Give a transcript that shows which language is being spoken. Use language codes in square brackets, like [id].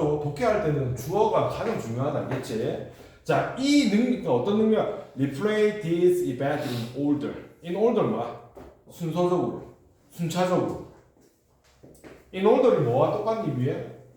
[ko] 독해할 때는 주어가 가장 중요하다. 알겠지? 자, 이 능력, 어떤 능력? [en] Replay this event in order. [ko] In order 뭐야? 순서적으로. 순차적으로. In order이 뭐와 똑같니 위에?